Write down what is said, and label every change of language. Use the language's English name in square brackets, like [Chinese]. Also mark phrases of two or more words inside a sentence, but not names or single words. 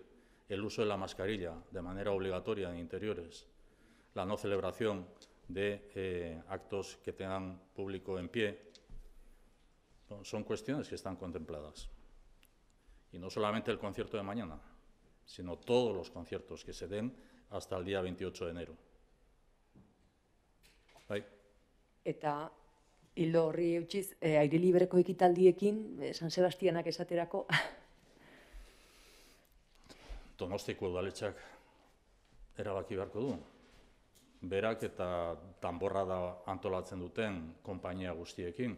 [Spanish] El uso de la mascarilla de manera obligatoria en interiores, la no celebración de actos que tengan público en pie, son cuestiones que están contempladas. Y no solamente el concierto de mañana, sino todos los conciertos que se den hasta el día 28 de enero. [Basque] Bai. Eta hildo horri eutxiz, aire libreko ekitaldiekin, San Sebastianak esaterako, Donostiko udaletxeak erabaki beharko du. Berak eta danborrada antolatzen duten konpainia guztiekin.